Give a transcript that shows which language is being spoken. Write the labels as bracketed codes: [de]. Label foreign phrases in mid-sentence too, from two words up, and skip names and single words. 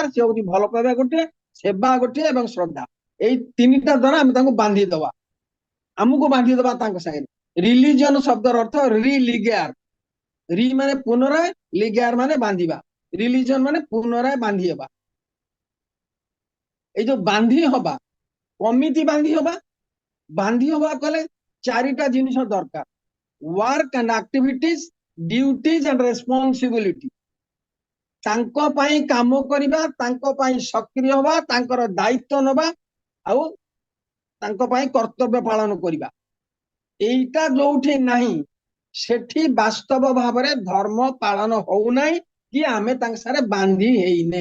[or] ସେ ହଉଛି ଭଲ ପାଇବା ଗୋଟିଏ, ସେବା ଗୋଟିଏ ଏବଂ ଶ୍ରଦ୍ଧା। ଏଇ 3ଟା ଦ୍ୱାରା ଆମେ ତାଙ୍କୁ ବାନ୍ଧିଦେବା, ଆମକୁ ବାନ୍ଧିଦେବା ତାଙ୍କ ସାଙ୍ଗରେ। ରିଲିଜିୟନ ଶବ୍ଦର ଅର୍ଥ ରିଲିଗେୟାର, ରି ମାନେ ପୁନରାୟ, ଲିଗେୟାର ମାନେ ବାନ୍ଧିବା। ରିଲିଜିୟନ ମାନେ ପୁନରାୟ ବାନ୍ଧି ହେବା। ଏଇ ଯେ ବାନ୍ଧି ହବା, କମିଟି ବାନ୍ଧି ହବା, ବାନ୍ଧି ହବା କଲେ 4ଟା ଜିନିଷ ଦରକାର, [en] work and activities, duties and responsibility. [or] ତାଙ୍କ ପାଇଁ କାମ କରିବା, ତାଙ୍କ ପାଇଁ ସକ୍ରିୟ ହବା, ତାଙ୍କର ଦାୟିତ୍ୱ ନେବା ଆଉ ତାଙ୍କ ପାଇଁ କର୍ତ୍ତବ୍ୟ ପାଳନ କରିବା। এইটা ଯୋଉଠି ନାହିଁ ସେଠି ବାସ୍ତବ ଭାବରେ ଧର୍ମ ପାଳନ ହଉନାହିଁ କି ଆମେ ତାଙ୍କ ସାଙ୍ଗରେ ବାନ୍ଧି ହେଇନେ।